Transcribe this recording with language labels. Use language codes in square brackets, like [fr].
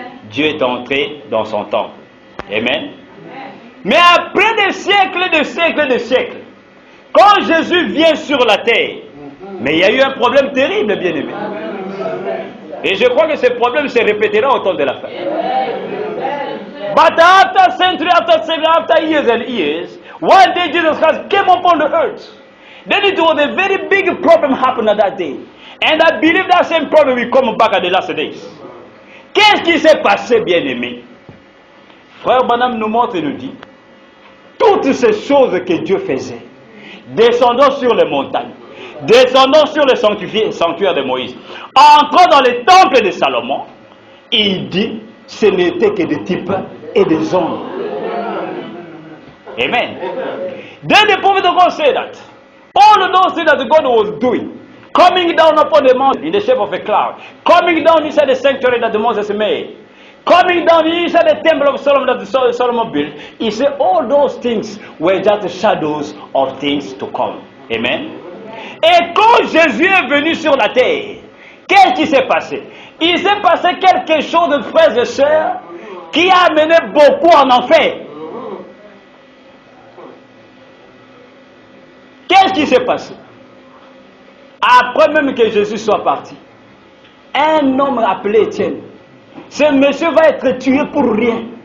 [fr] Dieu est entré dans son temple. Amen. Mais après des siècles, quand Jésus vient sur la terre, mais il y a eu un problème terrible, bien aimé. Et je crois que ce problème se répétera au temps de la fin. [en] But after century, after years and years, one day Jesus Christ came upon the earth. Then it was a very big problem happened at that day. And I believe that same problem will come back at the last days. [fr] Qu'est-ce qui s'est passé, bien-aimé? Frère Branham nous montre et nous dit, toutes ces choses que Dieu faisait, descendant sur les montagnes, descendant sur le sanctuaire de Moïse, entrant dans le temple de Salomon, il dit, ce n'était que des types et des hommes. Amen. [en] Then the prophet of God said that all of those things that God was doing, coming down upon the mountain in the shape of a cloud, coming down inside the sanctuary that Moses made, coming down inside the temple of Solomon that Solomon built, he said all those things were just shadows of things to come. Amen. [fr] Et quand Jésus est venu sur la terre, qu'est-ce qui s'est passé? Il s'est passé quelque chose, frères et sœurs, qui a amené beaucoup en enfer. Qu'est-ce qui s'est passé? Après même que Jésus soit parti, un homme appelé Étienne, ce monsieur va être tué pour rien.